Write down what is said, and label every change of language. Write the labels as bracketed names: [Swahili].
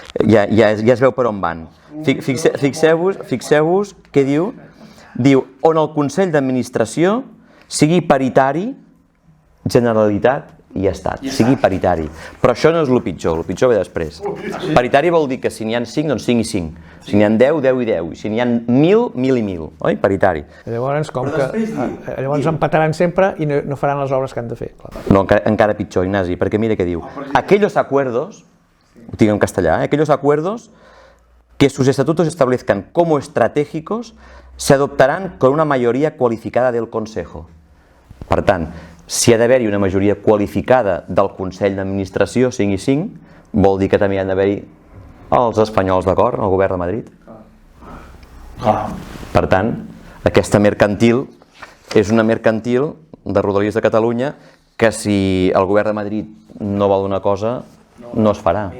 [Catalan] Ja es veu per on van. Fixeu-vos què diu, on el Consell d'Administració sigui paritari, Generalitat i Estat, sigui paritari. Però això no és el pitjor ve després. Paritari vol dir que si n'hi ha 5, doncs 5 i 5. Si n'hi ha 10, 10 i 10. Si n'hi ha 1.000, 1.000 i 1.000. Oi? Paritari. Llavors empataran sempre i no faran les obres que han de fer. No, encara pitjor, Ignasi, perquè mira què diu. [Spanish] Aquellos acuerdos, [Catalan] ho tinc en castellà, [Spanish] aquellos acuerdos que sus estatutos establezcan como estratégicos se adoptarán con una mayoría cualificada del Consejo. [Catalan] Per tant, si ha d'haver-hi una majoria qualificada del Consell d'Administració 5 i 5, vol dir que també han d'haver-hi els espanyols d'acord, el govern de Madrid. Per tant, aquesta mercantil és una mercantil de Rodalies de Catalunya que si el govern de Madrid no vol una cosa, no es farà.